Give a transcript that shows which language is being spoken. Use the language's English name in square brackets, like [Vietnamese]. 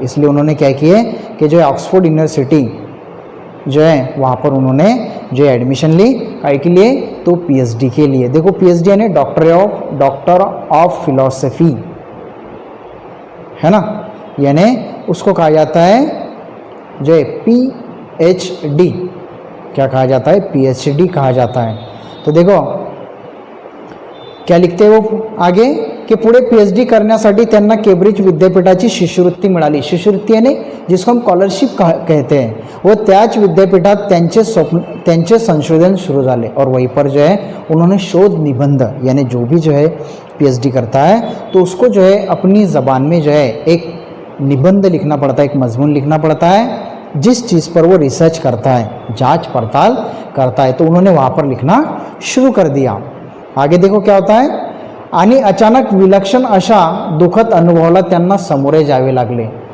[Hindi] इसलिए उन्होंने क्या किए कि जो है ऑक्सफोर्ड यूनिवर्सिटी जो है वहाँ पर उन्होंने जो है एडमिशन ली, काय के लिए, तो पीएचडी के लिए। देखो पीएचडी यानी डॉक्टर ऑफ फिलॉसफी है ना, यानी उसको कहा जाता है जो है पीएचडी, क्या कहा जाता है, पीएचडी कहा जाता है। तो देखो क्या लिखते हैं वो आगे कि [Marathi] पुढे पीएचडी करण्यासाठी त्यांना केम्ब्रिज विद्यापीठाची शिष्यवृत्ती मिळाली। [Hindi] शिष्यवृत्ती यानी जिसको हम स्कॉलरशिप कहते हैं, वो [Marathi] त्याच विद्यापीठात त्यांचे संशोधन शुरू झाले [Hindi] और वहीं पर जो है उन्होंने शोध निबंध, यानी जो भी जो है पीएचडी करता है तो उसको जो है अपनी ज़बान में जो है एक निबंध लिखना पड़ता है, एक मजमून लिखना पड़ता है जिस चीज़ पर वो रिसर्च करता है, जांच पड़ताल करता है। तो उन्होंने वहाँ पर लिखना शुरू कर दिया। आगे देखो क्या होता है, [Marathi] आणि अचानक विलक्षण अशा दुखद अनुभवाला त्यांना सामोरे जावे लागले।